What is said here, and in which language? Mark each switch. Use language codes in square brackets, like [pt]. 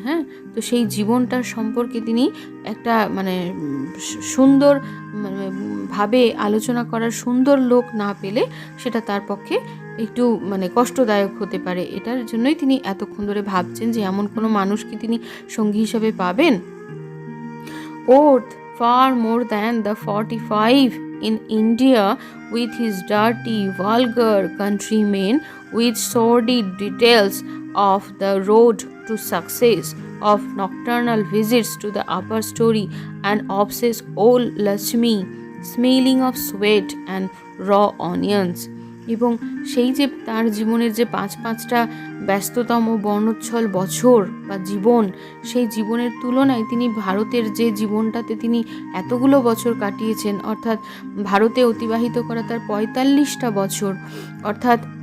[bn] হ্যাঁ, তো সেই জীবনটার সম্পর্কে তিনি একটা মানে সুন্দর ভাবে আলোচনা করার সুন্দর লোক না পেলে সেটা তার পক্ষে একটু মানে কষ্টদায়ক হতে পারে। এটার জন্যই তিনি এতক্ষণ ধরে ভাবছেন যে এমন কোনো মানুষকে তিনি সঙ্গী হিসাবে পাবেন। [en] Oath far more than the 45 in India with his dirty, vulgar countrymen with sordid details of the road to success, of nocturnal visits to the upper story and obsessed old Lakshmi smelling of sweat and raw onions। [bn] এবং সেই যে তার জীবনের যে পাঁচটা ব্যস্ততম বর্ণোচ্ছল বছর বা জীবন, সেই জীবনের তুলনায় তিনি ভারতের যে জীবনটাতে তিনি এতগুলো বছর কাটিয়েছেন, অর্থাৎ ভারতে অতিবাহিত করা তার 45টা বছর, অর্থাৎ